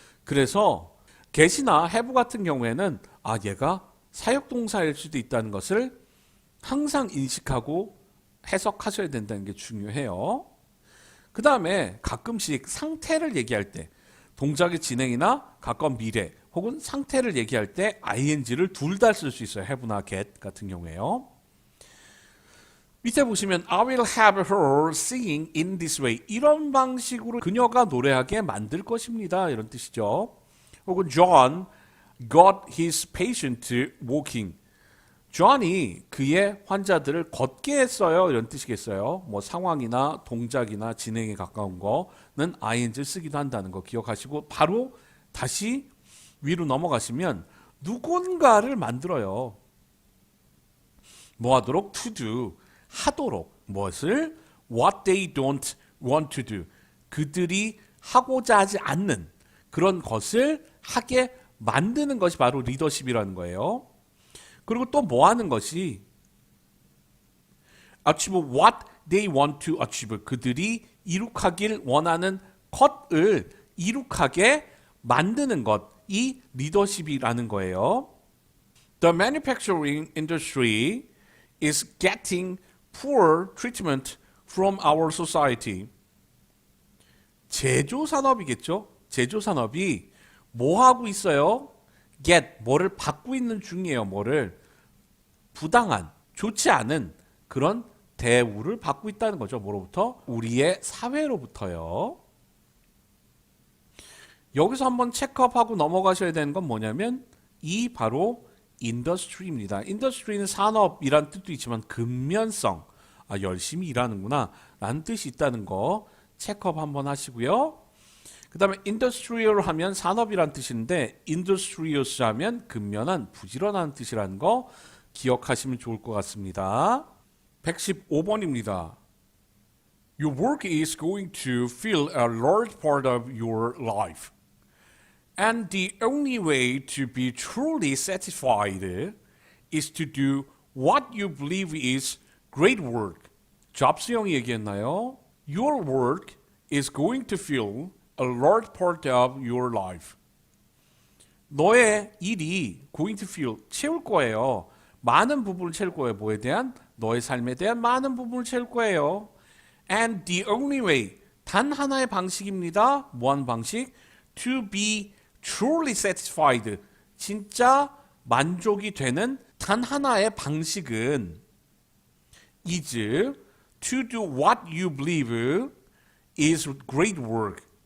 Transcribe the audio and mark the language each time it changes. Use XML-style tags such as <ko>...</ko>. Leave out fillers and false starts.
<ko>그래서 get이나 have 같은 경우에는 얘가 사역동사일 수도 있다는 것을 항상 인식하고 해석하셔야 된다는 게 중요해요. 그 다음에 가끔씩 상태를 얘기할 때 동작의 진행이나 가까운 미래 혹은 상태를 얘기할 때 ing를 둘 다 쓸 수 있어요. have나 get 같은 경우에요. 밑에 보시면</ko> <en>I will have her singing in this way.</en> <ko>이런 방식으로 그녀가 노래하게 만들 것입니다. 이런 뜻이죠. 혹은</ko> <en>John got his patient walking.</en> <ko>존이 그의 환자들을 걷게 했어요. 이런 뜻이겠어요. 뭐 상황이나 동작이나 진행에 가까운 거는 ing를 쓰기도 한다는 거 기억하시고 바로 다시 위로 넘어가시면 누군가를 만들어요. 뭐 하도록? to do. 하도록. 무엇을?</ko> <en>what they don't want to do.</en> <ko>그들이 하고자 하지 않는 그런 것을 하게 만드는 것이 바로 리더십이라는 거예요. 그리고 또 뭐 하는 것이</ko> <en>achieve what they want to achieve.</en> <ko>그들이 이룩하길 원하는 것을 이룩하게 만드는 것이 리더십이라는 거예요.</ko> <en>The manufacturing industry is getting poor treatment from our society.</en> <ko>제조산업이겠죠? 제조산업이 뭐 하고 있어요? get, 뭐를 받고 있는 중이에요. 뭐를? 부당한, 좋지 않은 그런 대우를 받고 있다는 거죠. 뭐로부터? 우리의 사회로부터요. 여기서 한번 체크업하고 넘어가셔야 되는 건 뭐냐면 이 바로 industry입니다. industry는 산업이란 뜻도 있지만 근면성, 열심히 일하는구나 라는 뜻이 있다는 거 체크업 한번 하시고요. 그 다음에 industrial 하면 산업이란 뜻인데 industrious 하면 근면한, 부지런한 뜻이라는 거 기억하시면 좋을 것 같습니다. 115번입니다.</ko> <en>Your work is going to fill a large part of your life. And the only way to be truly satisfied is to do what you believe is great work.</en> <ko>잡스형이 얘기했나요?</ko> <en>Your work is going to fill a large part of your life.</en> <ko>너의 일이</ko> <en>going to fill,</en> <ko>채울 거예요. 많은 부분을 채울 거예요. 뭐에 대한? 너의 삶에 대한 많은 부분을 채울 거예요.</ko> <en>And the only way,</en> <ko>단 하나의 방식입니다. 뭐한 방식?</ko> <en>To be truly satisfied,</en> <ko>진짜 만족이 되는 단 하나의 방식은</ko> <en>is to do what you believe is great work.</en>